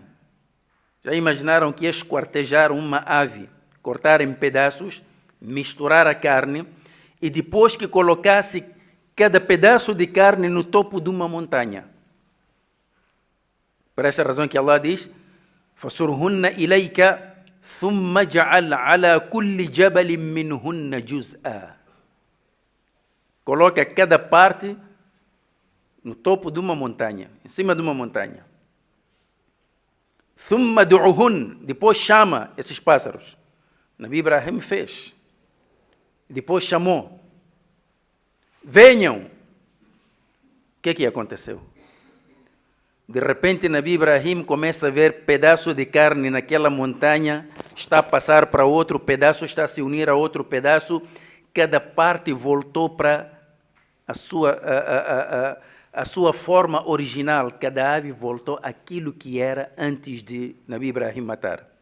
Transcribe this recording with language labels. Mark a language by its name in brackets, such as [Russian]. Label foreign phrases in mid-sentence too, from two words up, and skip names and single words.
[Portuguese] Já imaginaram que esquartejar uma ave, cortar em pedaços, misturar a carne e depois que colocasse cada pedaço de carne no topo de uma montanha? Por essa razão que Allah diz, [Arabic] فَسُرْهُنَّ إِلَيْكَ ثُمَّ جَعَلْ عَلَى كُلِّ جَبَلٍ مِّنْهُنَّ جُزْءًا. [Portuguese] Coloca cada parte no topo de uma montanha, em cima de uma montanha. [Arabic] ثُمَّ دُعُهُنَّ, [Portuguese] depois chama esses pássaros. Nabi Ibrahim fez. Depois chamou. Venham. O que aconteceu? De repente, Nabi Ibrahim começa a ver pedaço de carne naquela montanha, está a passar para outro pedaço, está a se unir a outro pedaço, cada parte voltou para a sua forma original, cada ave voltou àquilo que era antes de Nabi Ibrahim matar.